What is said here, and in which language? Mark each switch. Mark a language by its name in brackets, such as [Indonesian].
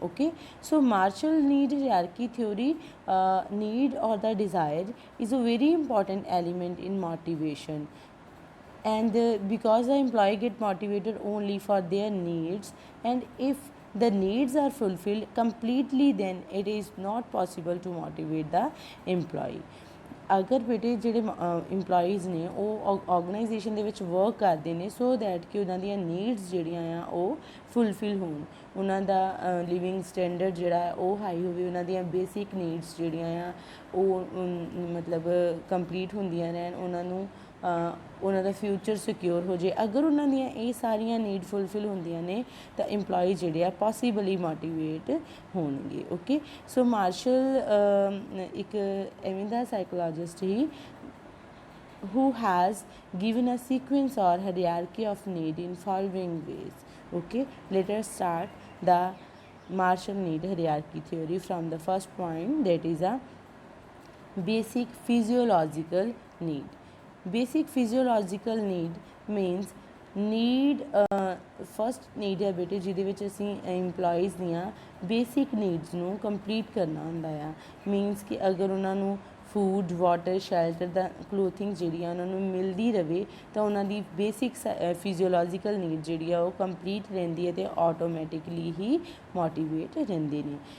[English] Okay, so Maslow need hierarchy theory need or the desire is a very important element in motivation, and because the employee get motivated only for their needs, and if the needs are fulfilled completely then it is not possible to motivate the employee। [Punjabi] ਅਗਰ ਬੇਟੇ ਜਿਹੜੇ employees ਨੇ ਉਹ organisation ਦੇ ਵਿੱਚ work ਕਰਦੇ ਨੇ so that ਕਿ ਉਹਨਾਂ ਦੀਆਂ ਨੀਡਸ ਜਿਹੜੀਆਂ ਆ ਉਹ ਫੁੱਲਫਿਲ ਹੋਣ, ਉਹਨਾਂ ਦਾ ਲਿਵਿੰਗ ਸਟੈਂਡਰਡ ਜਿਹੜਾ ਉਹ ਹਾਈ ਹੋਵੇ, ਉਹਨਾਂ ਦੀਆਂ ਬੇਸਿਕ ਨੀਡਸ ਜਿਹੜੀਆਂ ਆ ਉਹ ਮਤਲਬ ਕੰਪਲੀਟ ਹੁੰਦੀਆਂ ਰਹਿਣ, ਉਹਨਾਂ ਨੂੰ ਉਹਨਾਂ ਦਾ ਫਿਊਚਰ ਸਿਕਿਉਰ ਹੋ ਜੇ। ਅਗਰ ਉਹਨਾਂ ਦੀਆਂ ਇਹ ਸਾਰੀਆਂ ਨੀਡ ਫੁੱਲਫਿਲ ਹੁੰਦੀਆਂ ਨੇ ਤਾਂ ਇੰਪਲੋਈ ਜਿਹੜੇ ਆ ਪੋਸੀਬਲੀ ਮੋਟੀਵੇਟ ਹੋਣਗੇ। [English] okay, so Maslow [Punjabi] ਇੱਕ ਐਵੇਂ ਦਾ psychologist he [English] who has given a sequence or hierarchy of need in following ways। Okay, let us start the Marshall need hierarchy theory from the first point, that is a basic physiological need। Basic physiological need means [Punjabi] need first need ਹੈ ਬੇਟੇ ਜਿਹਦੇ ਵਿੱਚ ਅਸੀਂ employees ਦੀਆਂ basic needs ਨੂੰ complete ਕਰਨਾ ਹੁੰਦਾ ਆ। ਮੀਨਸ ਕਿ ਅਗਰ ਉਹਨਾਂ ਨੂੰ ਫੂਡ, ਵਾਟਰ, ਸ਼ੈਲਟਰ ਦਾ ਕਲੋਥਿੰਗ ਜਿਹੜੀ ਆ ਉਹਨਾਂ ਨੂੰ ਮਿਲਦੀ ਰਹੇ ਤਾਂ ਉਹਨਾਂ ਦੀ ਬੇਸਿਕ ਫਿਜ਼ੀਓਲੋਜੀਕਲ ਨੀਡ ਜਿਹੜੀ ਆ ਉਹ ਕੰਪਲੀਟ ਰਹਿੰਦੀ ਹੈ ਅਤੇ ਆਟੋਮੈਟਿਕਲੀ ਹੀ ਮੋਟੀਵੇਟ ਰਹਿੰਦੇ ਨੇ।